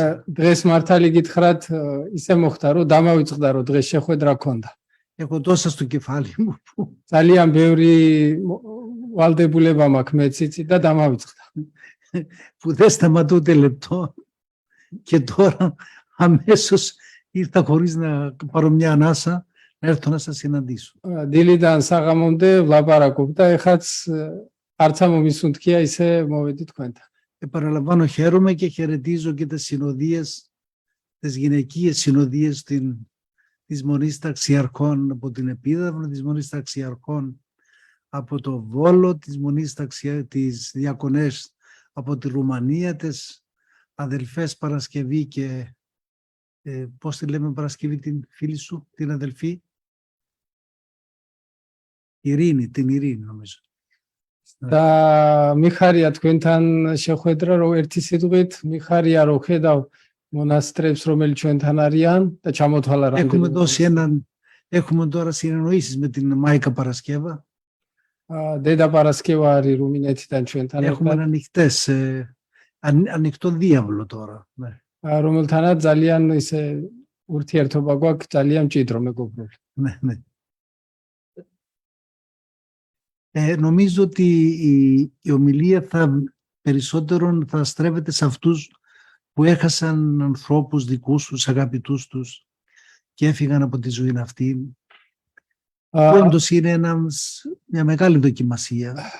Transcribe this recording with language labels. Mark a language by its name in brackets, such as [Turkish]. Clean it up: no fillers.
[Georgian] დღეს მართალი გითხრათ ისე მოხდა რომ დამავიწყდა რომ დღეს შეხვედრა ქონდა. [Greek] Έχω τόσα στο κεφάλι μου που [Georgian] ძალიან ბევრი ვალდებულება მაქვს მეც იცი და დამავიწყდა. [Greek] που δεν σταματώ ούτε λεπτό και τώρα αμέσως ήρθα χωρίς να πάρω μια ανάσα να έρθω να σας συναντήσω. [Georgian] დილიდან საღამომდე ვლაპარაკობ და ეხაც არც ამომისუნთქია ისე მოვედი თქვენთან. [Greek] Επαναλαμβάνω, χαίρομαι και χαιρετίζω και τις συνοδείες, τις γυναικείες συνοδείες της Μονής Ταξιαρχών από την Επίδαυρο, της Μονής Ταξιαρχών από το Βόλο, της Διακονές από τη Ρουμανία, τις αδελφές Παρασκευή και πώς τη λέμε Παρασκευή την φίλη σου, την αδελφή Ειρήνη, την Ειρήνη νομίζω. [Georgian] და მიხარია თქვენთან შეხვედრა რომ ერთი სიტყვით მიხარია რომ ხედავ მონასტრებს რომელიც ჩვენთან არიან და ჩამოთვალა რამდენი. [Greek] Έχουμε τώρα συνεννοήσεις με την Μάικα Παρασκεύα. [Georgian] დედა პარასკევა არის რუმინეთიდან ჩვენთან [Greek] Έχουμε ανοιχτές ανοιχτό διάβολο τώρα. Ναι. [Georgian] რომელთანაც ძალიან ისე ურთიერთობა გვაქვს ძალიან მჭიდრო მეგობრული. [Greek] Ναι, ναι. Νομίζω ότι η ομιλία περισσότερο θα στρέφεται σε αυτούς που έχασαν ανθρώπους δικούς τους, αγαπητούς τους και έφυγαν από τη ζωή αυτή. Όντως είναι μια μεγάλη δοκιμασία.